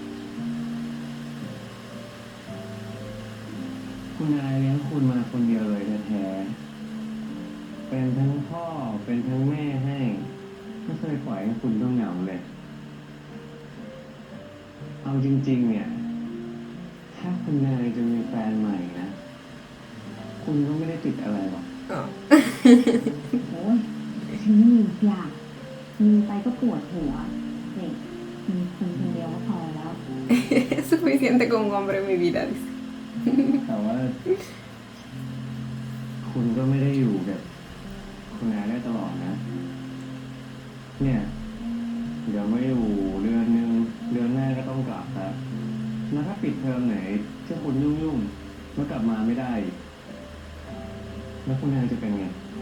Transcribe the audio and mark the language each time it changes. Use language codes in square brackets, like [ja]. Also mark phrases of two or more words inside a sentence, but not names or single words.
[th] คุณนายเลี้ยงคุณมาคนเดียวเลยแท้ๆเป็นทั้งพ่อเป็นทั้งแม่ให้ไม่เคยปล่อยให้คุณต้องเหงาเลย เอาจริงๆเนี่ย ถ้าคุณนายจะมีแฟนใหม่นะ คุณก็ไม่ได้ติดอะไรหรอก Oh. โอ้ยฉันมีอยากมีไปก็ปวดหัวนี่มีคนคนเดียวก็พอแล้ว [es] Es suficiente con un hombre en mi vida, dice. [th] แต่ว่า คุณก็ไม่ได้อยู่กับคคุณนายได้ตลอดนะ เนี่ย เดี๋ยวไม่อยู่เดือนนึงเดือนแรกก็ต้องกลับแล้วแล้วถ้าปิดเทอมไหนที่คุณยุ่งๆแล้วกลับมาไม่ได้ แล้วคุณนายจะเป็นไง